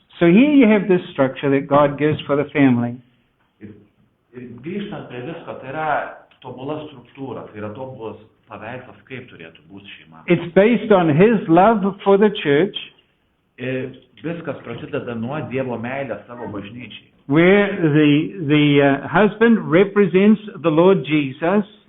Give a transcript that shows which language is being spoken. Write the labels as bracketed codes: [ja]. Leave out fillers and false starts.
[en] So here you have this structure that God gives for the family. [lt] Ir grįžtant prie visko, tai yra tobula struktūra, tai yra tobulas paveikslas, kaip turėtų būti šeima. [en] It's based on his love for the church, [lt] Ir viskas prasideda nuo Dievo meilės savo bažnyčiai. [en] where the husband represents the Lord Jesus,